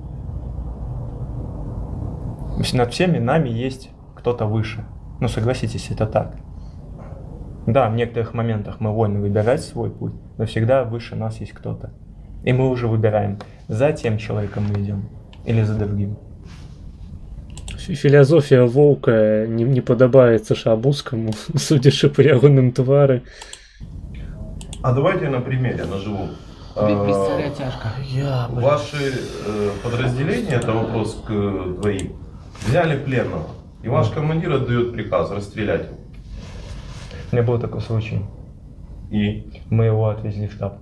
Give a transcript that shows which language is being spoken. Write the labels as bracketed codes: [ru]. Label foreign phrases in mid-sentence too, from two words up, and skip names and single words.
[ru] Над всеми нами есть кто-то выше. Ну, согласитесь, это так. Да, в некоторых моментах мы вольны выбирать свой путь, но всегда выше нас есть кто-то. И мы уже выбираем, за тем человеком мы идем или за другим. [be] Філазофія воўка не падабаецца Шабуцкаму, судзячы па ягоным твары. [ru] А давайте на примере, наживу. Без царя тяжко. Ваши подразделения, это вопрос к двоим, взяли пленного, и ваш командир отдает приказ расстрелять его. У меня был такой случай. И? Мы его отвезли в штаб.